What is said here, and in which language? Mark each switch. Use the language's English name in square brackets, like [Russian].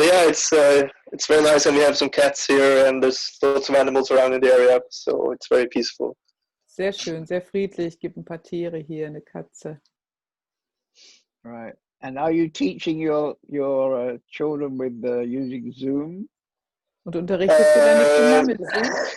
[English] Yeah, it's very nice, and we have some cats here, and there's lots of animals around in the area, so it's very peaceful. [German] Sehr schön, sehr friedlich. Gibt ein paar Tiere hier, eine Katze. [English] Right. And are you teaching your children with using Zoom? [German] Und unterrichtest du deine Kinder mit Zoom?